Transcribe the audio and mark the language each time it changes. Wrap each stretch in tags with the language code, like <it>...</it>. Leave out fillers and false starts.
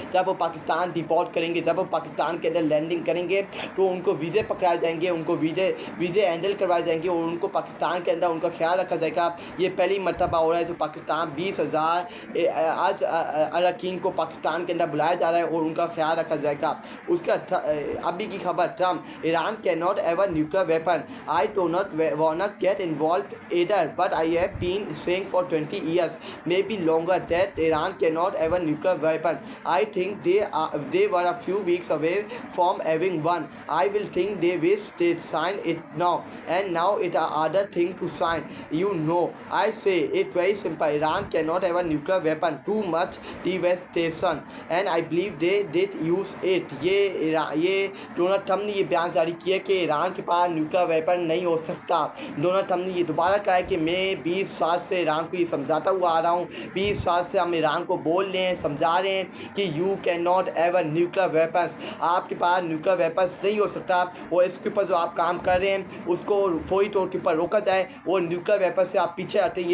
<hi>जब वो पाकिस्तान डिपोर्ट करेंगे, जब वो पाकिस्तान के अंदर लैंडिंग करेंगे तो उनको वीज़े पकड़ाए जाएंगे, उनको वीज़े हैंडल करवाए जाएंगे और उनको पाकिस्तान के अंदर उनका ख्याल रखा जाएगा। ये पहली मरतबा हो रहा है जो पाकिस्तान 20,000 अरकान को पाकिस्तान के अंदर बुलाया जा रहा है और उनका ख्याल रखा जाएगा। उसका अभी की खबर,</hi> <en>Trump, Iran can not ever nuclear weapon, I do not wanna get involved either, but I have been saying for 20 years, maybe longer, that Iran cannot have a nuclear weapon. I think they were a few weeks away from having one. I will think they wish they sign it now, and now it a other thing to sign. I say it very simple. Iran cannot have a nuclear weapon. Too much devastation, and I believe they did use it.</en> <hi>ये Donald Trump ने ये बयान जारी किया कि Iran के पास nuclear weapon नहीं हो सकता। डोनाल्ड ट्रम्प ने ये दोबारा कहा है कि मैं 20 साल से ईरान को ये समझाता हुआ आ रहा हूँ, 20 साल से हम ईरान को बोल रहे हैं, समझा रहे हैं कि</hi> <en>you can not have a nuclear weapons,</en> <hi>आपके पास न्यूक्लियर वेपन्स नहीं हो सकता और इसके ऊपर जो आप काम कर रहे हैं उसको फौरी तौर के ऊपर रोका जाए और न्यूक्लियर वेपन से आप पीछे हटें।</hi>